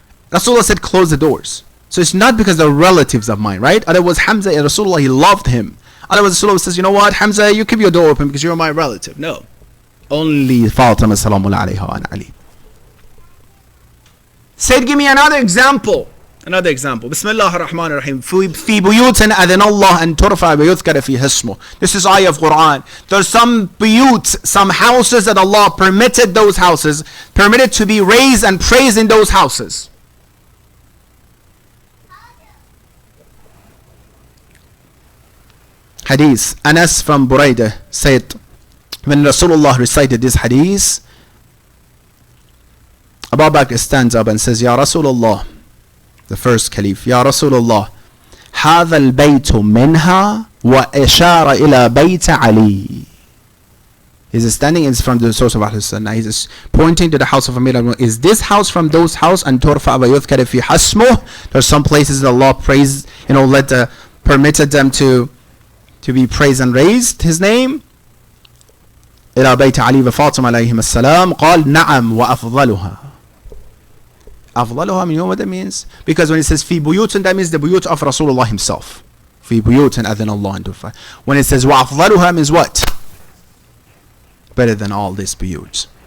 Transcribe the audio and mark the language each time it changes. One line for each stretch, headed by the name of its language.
English: Rasulullah said, close the doors. So it's not because they're relatives of mine, right? Otherwise, Hamza and Rasulullah, he loved him. Otherwise, Rasulullah says, you know what, Hamza, you keep your door open because you're my relative. No. Only Fatima salamullah alayha and Ali. Said, give me another example. Another example. Bismillah ar-Rahman ar-Rahim.
Arabic: في بيوت أذن الله أن ترفع ويذكر فيها اسمه.
English: This is ayah of Quran. There's some buyut, some houses that Allah permitted those houses, permitted to be raised and praised in those houses. Hadith. Anas from Buraidah said, when Rasulullah recited this hadith, Abu Bakr stands up and says, Ya Rasulullah, the first caliph, Ya Rasulullah,
Arabic: هذا البيت منها وإشار إلى بيت علي.
English: He's standing in front of the source of Ahlul Sunnah. He's pointing to the house of Amir al-Mu'minin. Is this house from those house?
Arabic: And ترفع ويذكر في حسمه.
English: There's some places that Allah praised, permitted them to be praised and raised His name.
Arabic: إلى بيت علي وفاطمة عليهم السلام. قال نعم وأفضلها. أفضلها,
English: you know what that means? Because when it says
Arabic: في بيوت,
English: that means the buyut of Rasulullah himself.
Arabic: في بيوت أذن الله أن ترفع.
English: When it says
Arabic: وأفضلها,
English: means what? Better than all these buyuts.